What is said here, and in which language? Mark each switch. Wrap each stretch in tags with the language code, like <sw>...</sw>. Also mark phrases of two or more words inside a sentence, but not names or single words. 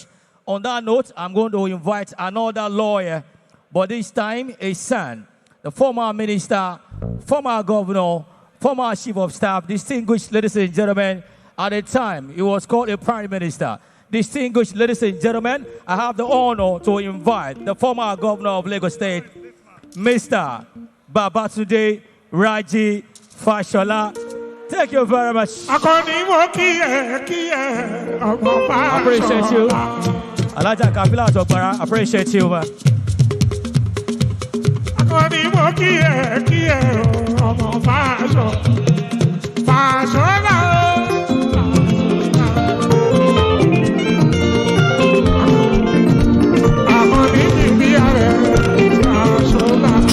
<en>On that note, I'm going to invite another lawyer, but this time a son, the former minister, former governor, former chief of staff, distinguished ladies and gentlemen. At the time, he was called a prime minister. Distinguished ladies and gentlemen, I have the honor to invite the former governor of Lagos State, Mr. Babatunde Raji Fashola. Thank you very much.</en> <yo>Akọni mo kíyẹ̀ kíyẹ̀ ọmọ Fáṣọlá.</yo> <en>Appreciate you. Alaja Kabila Atogbara, appreciate you, man.</en> <yo>Akọni mo kíyẹ̀ kíyẹ̀ ọmọ Fáṣọlá. Fáṣọlá o. Akọni mi bí ààrẹ Fáṣọlá.</yo>